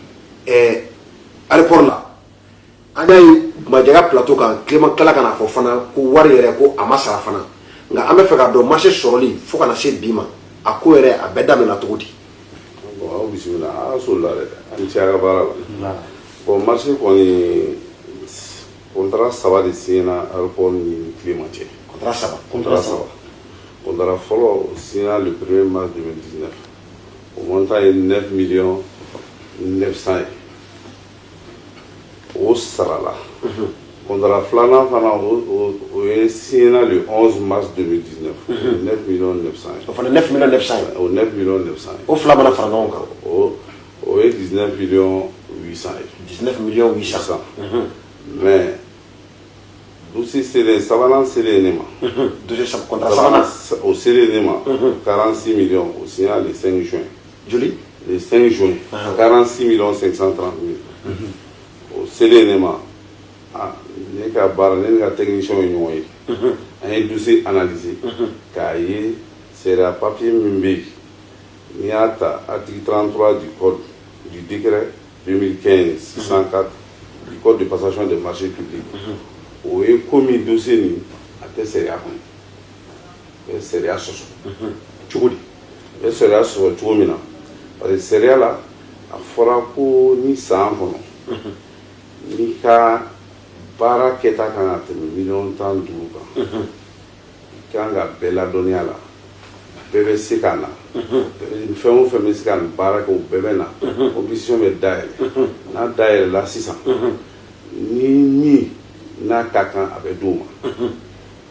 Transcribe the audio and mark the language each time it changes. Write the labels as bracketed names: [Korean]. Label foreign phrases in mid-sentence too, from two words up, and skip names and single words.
[Bambara] aéroport la an y'a ye Majaka plateau kan Clément kila ka na fɔ fana ko wari yɛrɛ ko a ma sara fana nka an bɛ fɛ k'a dɔn marché sɔrɔli fo ka na se bi ma a ko yɛrɛ a bɛɛ daminɛna cogo di. Bon aw bisimila a sɔrɔ la dɛ an cɛ a ka baara la [French] bon marché [Bambara] kɔni contrat saba de signera aéroport ni Clément cɛ. Contrat saba contrat fɔlɔ signera [French] le 1er mars 2019 au montant est 9 900 000 [Bambara] o sara la contrat filanan fana o ye signera [French] le 11 mars 2019 [Bambara] 9 900 000 o fana 9 900 000 o 9 900 000 o fila mana fara ɲɔgɔn kan o ye 19 800 000 19 800 000 [French] mais dossier [Bambara] selen sabanan selen ne ma [French] dossier contrat [Bambara] sabanan o selen ne ma 46 millions o signa [French] le 5 juin [Bambara] joli [French] le 5 juin [Bambara] 46 530 000 o selen ne ma ne ka baara ne ka technicien ye ɲɔgɔn ye an ye [French] dossier analyser [Bambara] k'a ye sariya papier min bɛ yen n'i y'a ta [French] article 33 du code du décret 2015-604 du code de passation des marchés publics [Bambara] o ye komi dossier nin a tɛ sariya kɔnɔ a bɛ sariya sɔsɔ cogo di a bɛ sariya sɔsɔ cogo min na [French] parce que [Bambara] sariya la a fɔra ko ni san kɔnɔ n'i ka baara kɛta kan ka tɛmɛ 15 kan i kan ka bɛɛ ladɔnniya la bɛɛ bɛ se ka na fɛn o fɛn bɛ se ka nin baara kɛ o bɛɛ bɛ na compétition bɛ dayɛlɛ n'a dayɛlɛla sisan ni min n'a ka kan a bɛ d'o ma